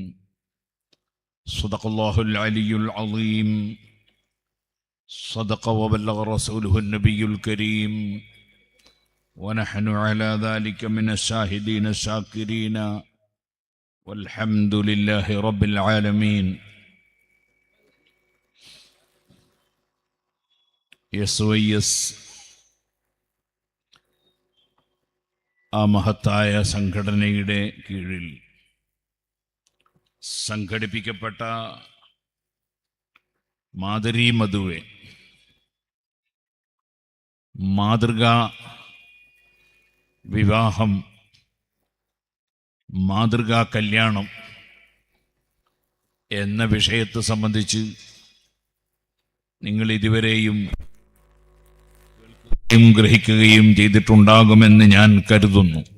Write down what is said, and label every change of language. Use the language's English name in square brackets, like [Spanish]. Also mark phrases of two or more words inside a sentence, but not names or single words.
[Arabic] صدق الله العلي العظيم. صدق وبلغ رسوله النبي الكريم، ونحن على ذلك من الشاهدين الشاكرين، والحمد لله رب العالمين. [Malayalam] SOS ആ മഹത്തായ സംഘടനയുടെ കീഴിൽ സംഘടിപ്പിക്കപ്പെട്ട [Kannada] ಮಾದರಿ ಮದುವೆ [Malayalam] മാതൃകാ വിവാഹം, മാതൃകാ കല്യാണം എന്ന വിഷയത്തെ സംബന്ധിച്ച് നിങ്ങൾ ഇതുവരെയും ഗ്രഹിക്കുകയും ചെയ്തിട്ടുണ്ടാകുമെന്ന് ഞാൻ കരുതുന്നു.